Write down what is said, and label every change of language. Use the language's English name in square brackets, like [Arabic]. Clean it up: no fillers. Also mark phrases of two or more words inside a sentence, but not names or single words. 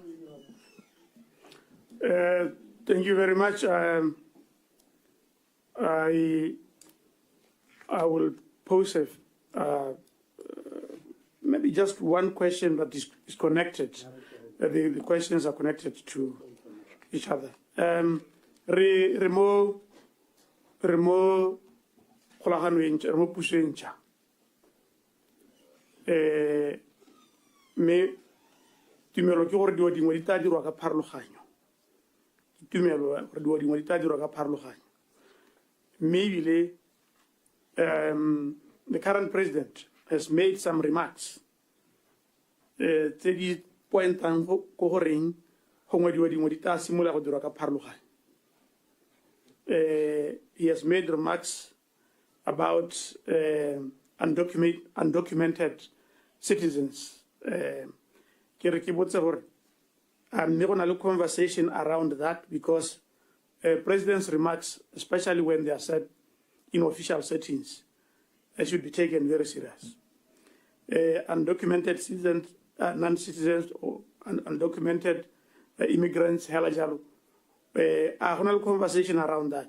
[English] Thank you very much. I will pose maybe just one question that is connected. The questions are connected to each other. [Tswana] Remo pusencha. Me tumelo ke gore di dingwe di tla dirwa ka pharologanyo. Tumelo gore di dingwe di tla dirwa ka pharologanyo. [English] Maybe the current president has made some remarks. [Tswana] Tse di pointang go goreng gongwe di dingwe di tla simolola go dirwa ka pharologanyo. [English] He has made remarks about undocumented citizens. [Tswana] Ke re ke botse gore mme go na le [English] conversation around that, because president's remarks, especially when they are said in official settings, should be taken very serious. Undocumented citizens, non-citizens, or undocumented immigrants, a conversation around that.